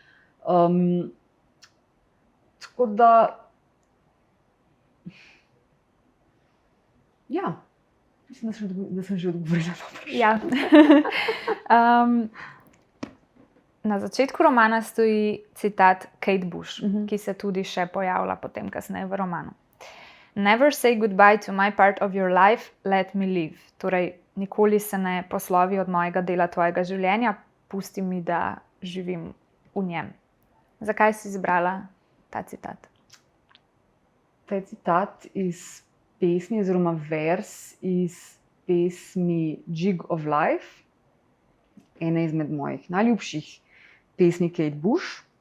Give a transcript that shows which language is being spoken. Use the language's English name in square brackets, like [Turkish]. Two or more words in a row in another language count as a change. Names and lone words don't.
[Slovenian] Tako da, ja, mislim, da sem že odgovorila dobro. Ja. Na začetku romana stoji citat Kate Bush, ki se tudi še pojavlja potem kasneje v romanu. [English] Never say goodbye to my part of your life, let me live. [Slovenian] Torej, nikoli se ne poslovi od mojega dela tvojega življenja, pusti mi, da živim v njem. Zakaj si izbrala ta citat? Ta citat iz pesmi oziroma vers iz pesmi Jig of Life, ena izmed mojih najljubših pesmi Kate Bush.